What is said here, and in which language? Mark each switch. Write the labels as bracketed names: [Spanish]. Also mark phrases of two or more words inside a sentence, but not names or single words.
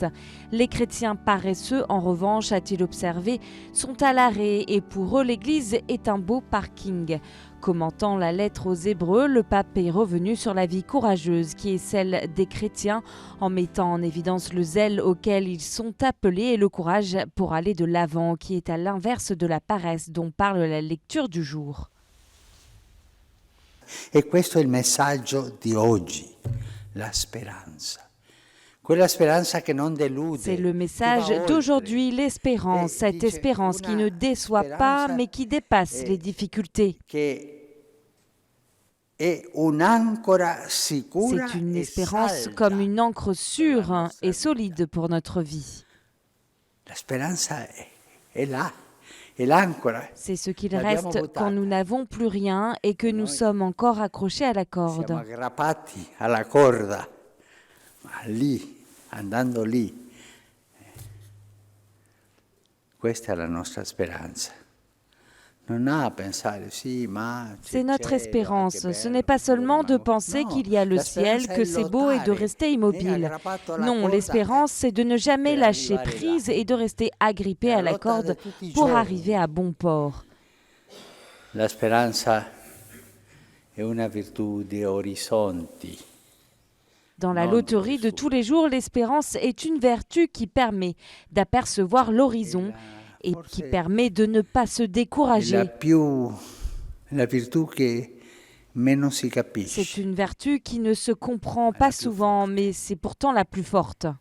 [French] Les chrétiens paresseux, en revanche, a-t-il observé, sont à l'arrêt et pour eux, l'Église est un beau parking. Commentant la lettre aux Hébreux, le pape est revenu sur la vie courageuse qui est celle des chrétiens en mettant en évidence le zèle auquel ils sont appelés et le courage pour aller de l'avant qui est à l'inverse de la paresse dont parle la lecture du jour. [Italian] E questo è il messaggio di oggi, la speranza. [French] C'est le message d'aujourd'hui, l'espérance, cette espérance qui ne déçoit pas mais qui dépasse les difficultés. C'est une espérance comme une ancre sûre et solide pour notre vie. C'est ce qu'il reste quand nous n'avons plus rien et que nous sommes encore accrochés à la corde. [Italian] Andando lì, questa è la nostra speranza. [French] C'est notre espérance. Ce n'est pas seulement de penser qu'il y a le ciel, que c'est beau et de rester immobile. Non, l'espérance, c'est de ne jamais lâcher prise et de rester agrippé à la corde pour arriver à bon port. [Italian] La speranza è una virtù di orizzonti. [French] Dans la loterie de tous les jours, l'espérance est une vertu qui permet d'apercevoir l'horizon et qui permet de ne pas se décourager. C'est une vertu qui ne se comprend pas souvent, mais c'est pourtant la plus forte.